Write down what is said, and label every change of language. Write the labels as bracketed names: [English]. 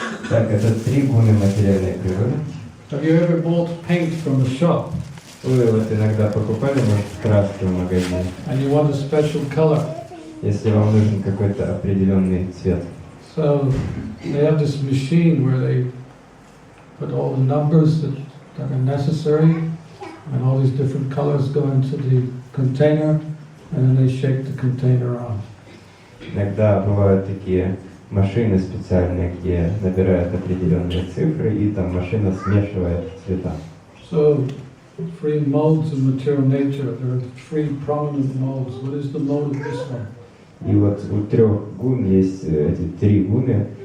[Russian] Так, это три гуны материальной природы. [English] Have you ever bought paint from a shop? [Russian] Вы вот иногда покупали, может, краски в магазине, [English] And you want a special color. [Russian] если вам нужен какой-то определенный цвет. [English] So they have this machine where they put all the numbers that are necessary, and all these different colors go into the container, and then they shake the container on. [Russian] Иногда бывают такие машины специальные, где набирают определенные цифры, и там машина смешивает цвета. [English] So, three modes of material nature. There are three prominent modes. What is the mode of this one? [Russian] И вот у трех гун есть эти три гуны.